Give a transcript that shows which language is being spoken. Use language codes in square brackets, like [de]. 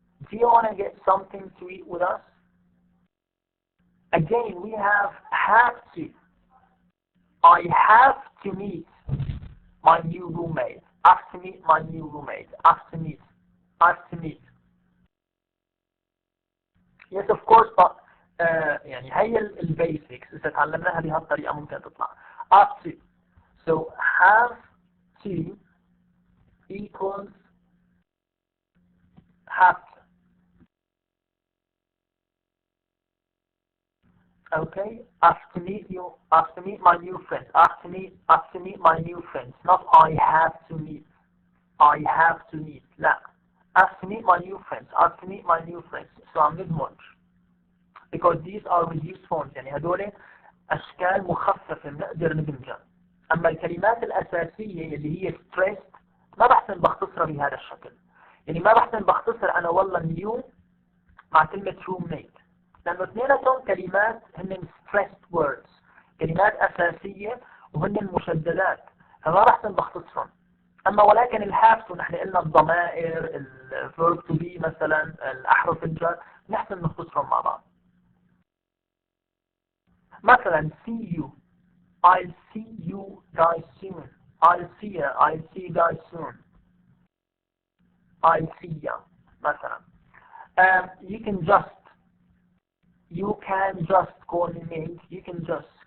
[en] Do you wanna get something to eat with us? Again, we have to. I have to meet my new roommate. I have to meet my new roommate. I have to meet. Yes, of course, but [ar] يعني هي البيسكس إذا تعلمناها بهالطريقة ممكن تطلع. [en] Have to. So have to equals have to. Okay, I have to meet you. I have to meet my new friends. I have to meet my new friends. Not I have to meet. I have to meet. [ar] لا. [en] I have to meet my new friends. I have to meet my new friends. So I'm [ar] ندمج. [en] Because these are reduced forms. [ar] يعني هدول أشكال مخففة بنقدر ندمجها. أما الكلمات الأساسية اللي هي stressed ما بحسن بختصرها بهذا الشكل. يعني ما بحسن بختصر أنا والله new مع كلمة roommate. لأنه اثنيناتهم كلمات هن [en] stressed words. [ar] كلمات أساسية وهن مشددات. فما بحسن بختصرهم. أما ولكن الهاف نحن قلنا الضمائر الverb to be مثلا الأحرف الجر نحسن نختصرهم مع بعض. مثلا [en] see you. I'll see you guys soon. I'll see you guys soon. I'll see you [ar] مثلا. [en] You can just coordinate. You can just.